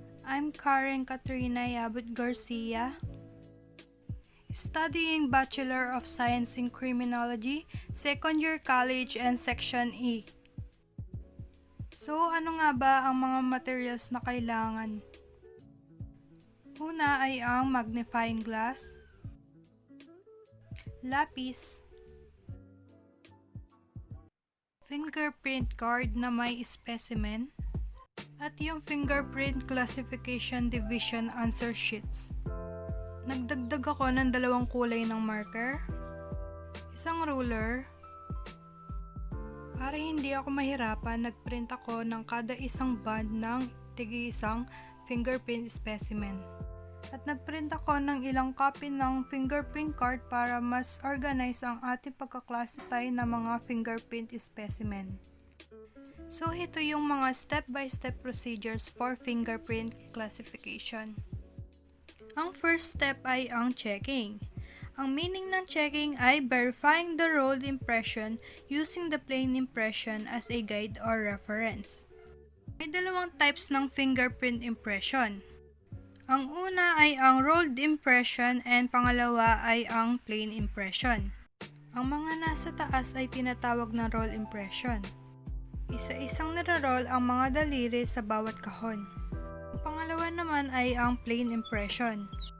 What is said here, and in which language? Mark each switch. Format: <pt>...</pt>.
<en>I'm Karen Katrina Yabut Garcia, studying Bachelor of Science in Criminology, Second Year College and Section E.</en> <tl>So, ano nga ba ang mga materials na kailangan? Una ay ang magnifying glass, lapis, fingerprint card na may specimen, at yung Fingerprint Classification Division answer sheets. Nagdagdag ako ng 2 kulay ng marker, isang ruler. Para hindi ako mahirapan, nagprint ako ng kada isang band ng tig-isang fingerprint specimen. At nagprint ako ng ilang copy ng fingerprint card para mas organize ang ating pagkaklasify ng mga fingerprint specimen.</tl> <en>So,</en> <tl>ito yung mga</tl> <en>step-by-step procedures for fingerprint classification.</en> <tl>Ang first step ay ang checking. Ang meaning ng checking ay</tl> <en>verifying the rolled impression using the plane impression as a guide or reference.</en> <tl>May 2 types ng fingerprint impression. Ang una ay ang rolled impression and pangalawa ay ang plane impression. Ang mga nasa taas ay tinatawag na roll impression. Isa-isang nire-roll ang mga daliri sa bawat kahon. Ang pangalawa naman ay ang plane impression.</tl>